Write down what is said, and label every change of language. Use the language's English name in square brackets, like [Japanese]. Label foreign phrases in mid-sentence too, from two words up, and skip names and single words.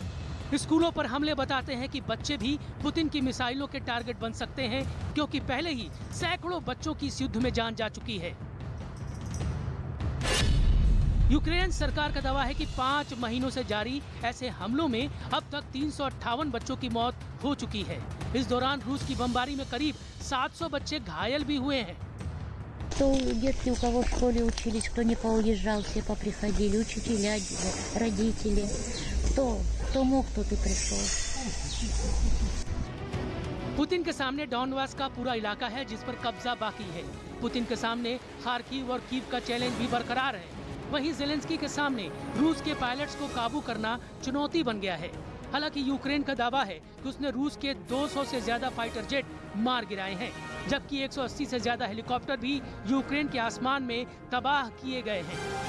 [Hindi] स्कूलों पर हमले बताते हैं कि बच्चे भी पुतिन की मिसाइलों के टारगेट बन सकते हैं, क्योंकि पहले ही सैकड़ों बच्चों की इस युद्ध में जान जा चुकी है। यूक्रेन सरकार का दावा है कि 5 महीनों से जारी ऐसे हमलों में अब तक 358 बच्चों की मौत हो चुकी है। इस दौरान रूस की बमबारी में करीब 700 बच्चे घायल भी हुए हैं। [Russian] Кто детки, у кого в школе учились, кто не поуезжал, все поприходили, учителя, родители. Кто мог, тот и пришел. [Hindi] पुतिन के सामने डॉनबास का पूरा इलाका है जिस पर कब्जा बाकी है। पुतिन के सामने खार्किव और कीव का चैलेंज भी बरकरार है। वहीं ज़ेलेंस्की के सामने रूस के पायलट्स को काबू करना चुनौती बन गया है। हालांकि यूक्रेन का दावा है कि उसने रूस के 200 से ज्यादा [English] fighter jet [Hindi] मार गिराए हैं, जबकि 180 से ज्यादा हेलीकॉप्टर भी यूक्रेन के आसमान में तबाह किए गए हैं।